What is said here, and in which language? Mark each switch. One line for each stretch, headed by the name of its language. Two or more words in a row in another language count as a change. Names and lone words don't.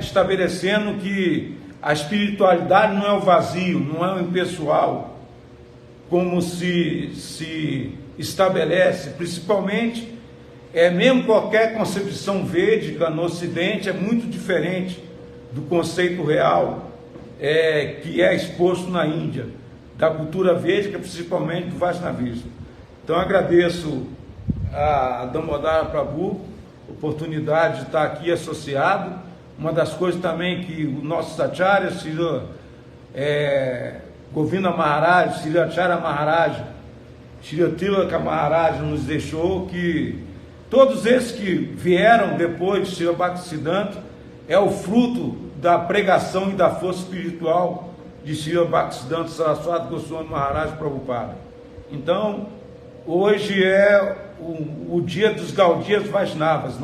Portuguese: Estabelecendo que a espiritualidade não é o vazio, não é o impessoal, como se estabelece, principalmente, mesmo qualquer concepção védica no Ocidente é muito diferente do conceito real que é exposto na Índia, da cultura védica, principalmente do Vaishnavismo. Então agradeço a Damodara Prabhu, oportunidade de estar aqui associado. Uma das coisas também que o nosso Acharya, Govinda Maharaj, Sri Acharya Maharaj, Sri Tilaka Maharaj nos deixou, que todos esses que vieram depois de Srila Bhaktisiddhanta é o fruto da pregação e da força espiritual de Srila Bhaktisiddhanta Saraswati Goswami Maharaj Prabhupada. Então, hoje é o dia dos Gaudias Vaishnavas.